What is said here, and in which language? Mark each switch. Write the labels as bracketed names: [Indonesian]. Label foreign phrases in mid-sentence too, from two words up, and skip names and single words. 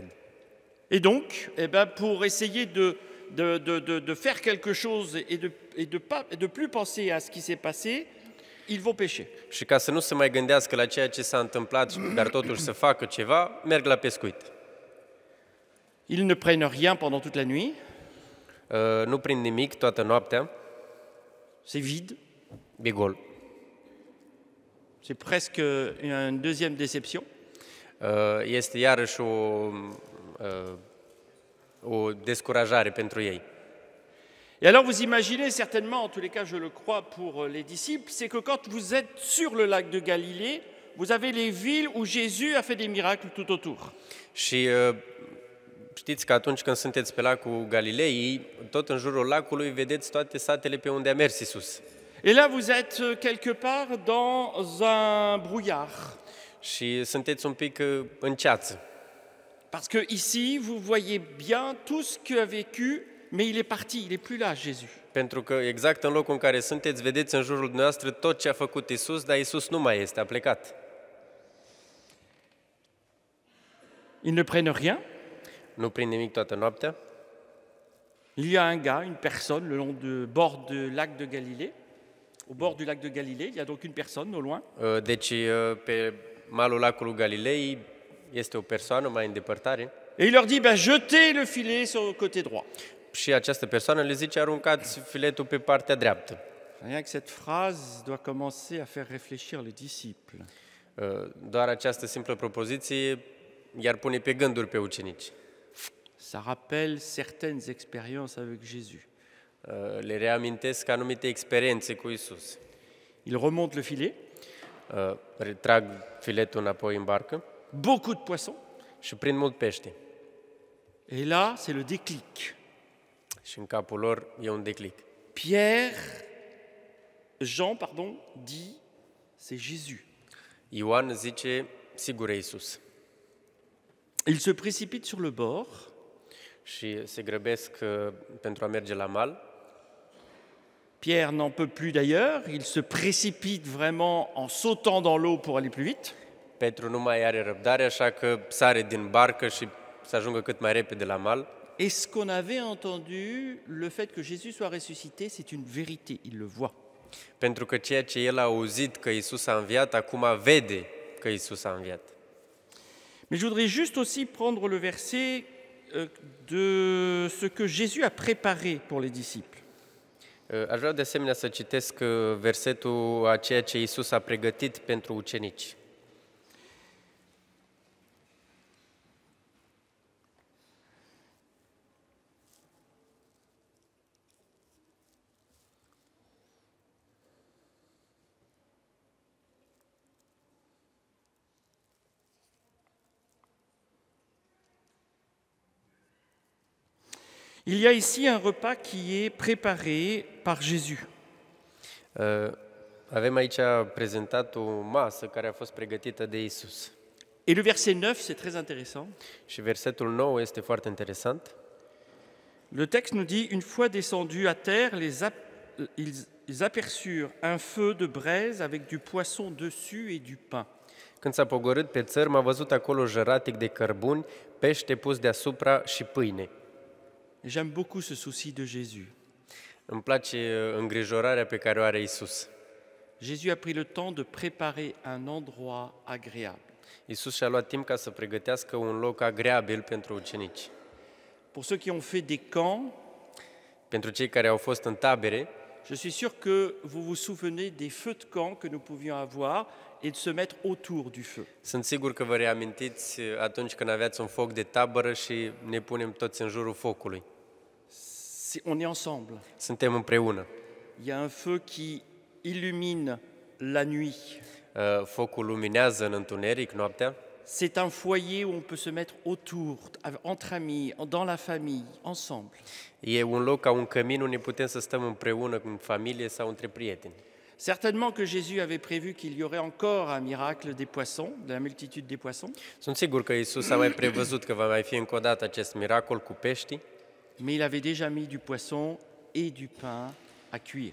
[French] Et donc, eh ben, pour essayer de faire quelque chose et de plus penser à ce qui s'est passé, ils vont pêcher. [Romanian] Și ca să nu se mai gândească la ceea ce s-a întâmplat, dar totuși să facă ceva, merg la pescuit. [French] Ils ne prennent rien pendant toute la nuit. [Romanian] Nu prind nimic toată noaptea. [French] C'est vide. [Romanian] E gol. [French] C'est presque une deuxième déception. [Romanian] Este iarăși o descurajare pentru ei. [French] Et alors vous imaginez certainement, en tous les cas je le crois pour les disciples, c'est que quand vous êtes sur le lac de Galilée, vous avez les villes où Jésus a fait des miracles tout autour. [Romanian] Și știți că atunci când sunteți pe lacul Galilei, tot în jurul lacului vedeți toate satele pe unde a mers Iisus. [French] Et là vous êtes quelque part dans un brouillard. [Romanian] Și sunteți un pic în ceață. [French] Parce que ici vous voyez bien tout ce qu'a vécu, mais il est parti, il est plus là Jésus. [Romanian] Pentru că exact în locul în care sunteți, vedeți în jurul dumneavoastră tot ce a făcut Iisus, dar Iisus nu mai este, a plecat. [French] Ils ne prennent rien. [Romanian] Nu prind nimic toată noaptea. [French] Il y a un gars, une personne, le long du bord du lac de Galilée. Au bord du lac de Galilée, il y a donc une personne au loin. [Romanian] Deci, pe malul lacului Galilei este o persoană mai în depărtare. [French] Et il leur dit, jetez le filet sur le côté droit. [Romanian] Și această persoană le zice, aruncați filetul pe partea dreaptă. [French] Rien que cette phrase doit commencer à faire réfléchir les disciples. [Romanian] Doar această simplă propoziție i-ar pune pe gânduri pe ucenici. [French] Ça rappelle certaines expériences avec Jésus. [Romanian] Le reamintesc anumite experiențe cu Iisus. [French] Ils remontent le filet. [Romanian] Retrag filetul înapoi în barcă. [French] Beaucoup de poissons. [Romanian] Și prind mult pește. [French] Et là, c'est le déclic. [Romanian] Și în capul lor e un declic. [French] Jean, dit, c'est Jésus. [Romanian] Ioan zice, sigur e Iisus. [French] Ils se précipitent sur le bord. [Romanian] Și se grăbesc pentru a merge la mal. [French] Pierre n'en peut plus d'ailleurs, il se précipite vraiment en sautant dans l'eau pour aller plus vite. [Romanian] Petru nu mai are răbdare, așa că sare din barcă și să ajungă cât mai repede la mal. [French] Et ce qu'on avait entendu, le fait que Jésus soit ressuscité, c'est une vérité, il le voit. [Romanian] Pentru că ceea ce el a auzit că Iisus a înviat, acum vede că Iisus a înviat. [French] Mais je voudrais juste aussi prendre le verset de ce que Jésus a préparé pour les disciples. [Romanian] Aș vrea de asemenea să citesc versetul a ceea ce Iisus a pregătit pentru ucenici. [French] Il y a ici un repas qui est préparé par Jésus. [Romanian] Avem aici prezentat o masă care a fost pregătită de Iisus. [French] Et le verset 9, c'est très intéressant. [Romanian] Și versetul 9 este foarte interesant. [French] Le texte nous dit, une fois descendus à terre, ils aperçurent un feu de braise avec du poisson dessus et du pain. [Romanian] Când s-a pogorât pe țărm, a văzut acolo jăratic de cărbuni, pește pus deasupra și pâine. [French] Et j'aime beaucoup ce souci de Jésus. [Romanian] Îmi place îngrijorarea pe care o are Iisus. [French] Jésus a pris le temps de préparer un endroit agréable. [Romanian] Iisus și-a luat timp ca să pregătească un loc agreabil pentru ucenici. [French] Pour ceux qui ont fait des camps, [Romanian] Pentru cei care au fost în tabere, [French] je suis sûr que vous vous souvenez des feux de camp que nous pouvions avoir et de se mettre autour du feu. [Romanian] sunt sigur că vă reamintiți atunci când aveați un foc de tabără și ne punem toți în jurul focului. [French] On est ensemble. [Romanian] Suntem împreună. [French] Il y a un feu qui illumine la nuit. [Romanian] Focul luminează în întuneric noaptea. [French] C'est un foyer où on peut se mettre autour, entre amis, dans la famille, ensemble. [Romanian] E un loc ca un cămin unde putem să stăm împreună în familie sau între prieteni. [French] Certainement que Jésus avait prévu qu'il y aurait encore un miracle des poissons, de la multitude des poissons, [Romanian] Sunt sigur că Iisus a mai prevăzut că va mai fi încă o dată acest miracol cu pești, [French] mais il avait déjà mis du poisson et du pain à cuire.